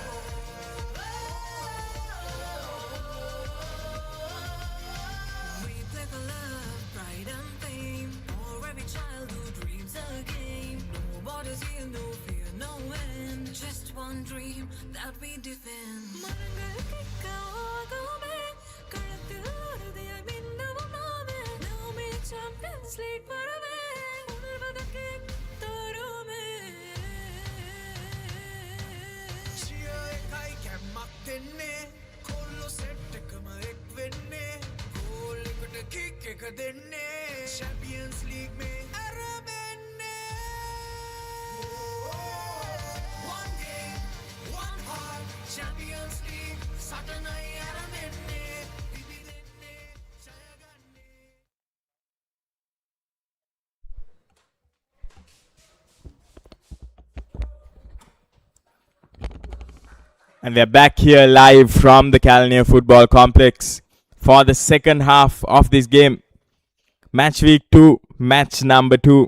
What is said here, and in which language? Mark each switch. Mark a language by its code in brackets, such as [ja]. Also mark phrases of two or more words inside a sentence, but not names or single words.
[en] we play for love, pride and fame. For every child who dreams again. No borders here, no fear, no end. Just one dream that we defend. [ta] மரங்கள் கேட்காதுமே களத்தில் உறுதியாய் மின்னவும் நாமே நாமே சாம்பியன்ஸ் லீக் வரவே உணர்வதற்கே தருமே [si] cheer එකයි කැම්මක් දෙන්නේ. කොල්ලෝ සෙට් එකම එක් වෙන්නේ. ගෝල් එකට කික් එක දෙන්නේ. Champions League මේ ඇරඹෙන්නේ. [en] One game, one heart, [si] Champions League සටනයි ඇරඹෙන්නේ. පිබිදෙන්නේ, ජය ගන්නේ. [en] And we're back here live from the Calania Football Complex for the second half of this game. Match week 2, match number 2.